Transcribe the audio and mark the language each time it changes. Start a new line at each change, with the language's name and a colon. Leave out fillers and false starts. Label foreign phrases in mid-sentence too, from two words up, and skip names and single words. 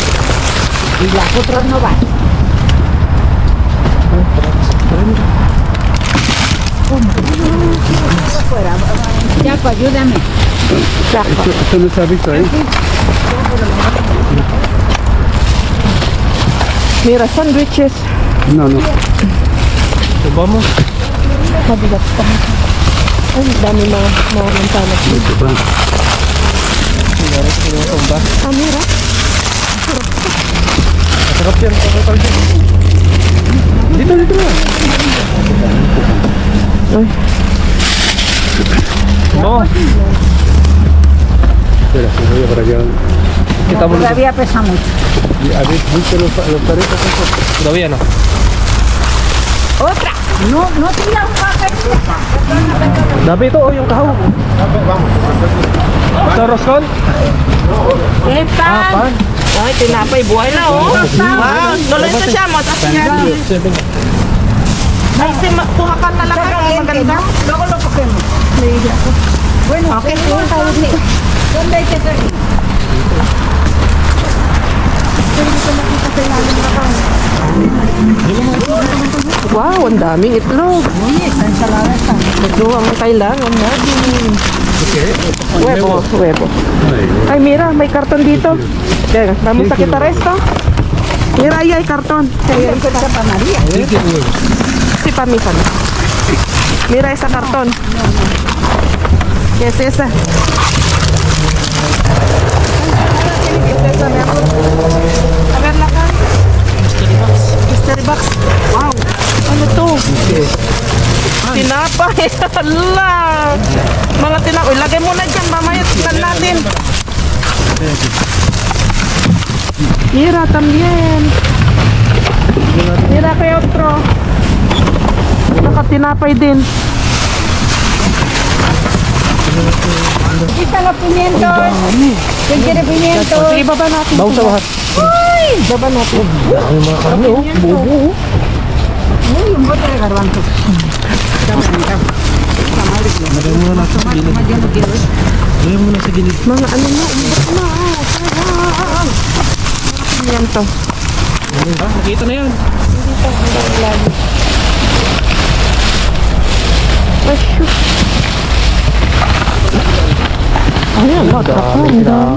Spanish: Y las otras no van. Chaco, ayúdame. Esto no se ha visto ahí. Mira, sándwiches. No. So, vamos.
Filipino: Ay, dami mga mantanas.
Spanish: Mucho pan. Ah, mira.
Filipino: Masarap yan. Dito na.
Spanish: Vamos. Espera, se voy para allá. Quitamos. Todavía pesa mucho. A ver, ¿viste los parejas? Todavía no. Otra. No tira un papel.
Filipino: Dabi ito, yung kahog. Ito, roscon?
Spanish: Eh, pan. Pan.
Filipino: Ay, tinapay. Buhay na, oh. Wow, tuloy na siya. Matas yan. Ay, kuha ka talaga ng maganda.
Spanish: Luego lo cogemos. Bueno, okay. ¿Dónde hay que salir?
Filipino: Wow, ang daming itlog. Ito ang kailangan natin.
Spanish: Huevo. Ay, mira,
Filipino: may karton dito. Kaya,
Spanish: vamos a quitar esto. Mira, ahí hay cartón. Sí, para mí. Mira esa cartón. ¿Qué es esa? ¿Qué es esa, mi amor? A ver la cara.
English: Mystery box.
Filipino: Wow. Ano to? Tinapay. Hala. Mga tinapay. Lagay mo na dyan. Mamaya tignan natin.
Spanish: Mira también. Mira kay otro.
Filipino: Nakatinapay din.
Spanish: Quita los pimientos. ¿Quién quiere pimientos?
Filipino: Sige, baba natin. Bawas sa lahat. Uy! Baba natin. Yung mga karne, oh. Buo. Uy,
Spanish: un bote de garbanzos.
Filipino: Lagay muna natin sa gilid. Lagay muna sa gilid. Mga ano na, umbot na. Sarap. Pimiento. Nakita na yan. Ayan, ang dami.